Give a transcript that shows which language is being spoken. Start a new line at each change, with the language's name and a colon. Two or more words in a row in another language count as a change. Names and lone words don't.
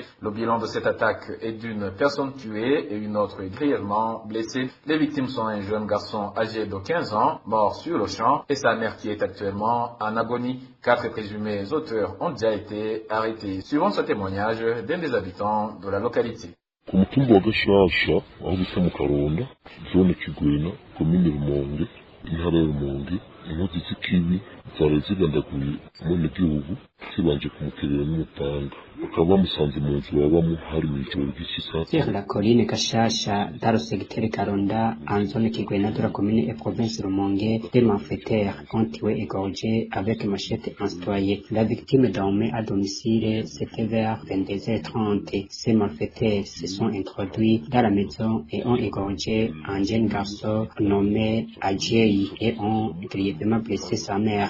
French: Le bilan de cette attaque est d'une personne tuée et une autre grièvement blessée. Les victimes sont un jeune garçon âgé de 15 ans, mort sur le champ, et sa mère qui est actuellement en agonie. 4 présumés auteurs ont déjà été arrêtés. Suivant ce témoignage d'un des habitants de la localité.
Rundi: Ku mutumba wa Gashasha aho bita mu Karonda, zone Kigwena, komine Rumonge, intara ya Rumonge, inkozi z'ikibi zari zigandaguye umunyagihugu zibanje kumuterera n'umupanga, bakaba bamusanze mu nzu babamo hari mw'ijoro ry'isisa.
French: Sur la colline Gashasha, dans le secteur Karonda, en zone Kigwena de la commune et province Rumonge, des malfaiteurs ont tué et égorgé avec machette instoyée. La victime dormait à domicile, c'était vers 22h30. Ces malfaiteurs se sont introduits dans la maison et ont égorgé un jeune garçon nommé Adjei et ont grièvement blessé sa mère.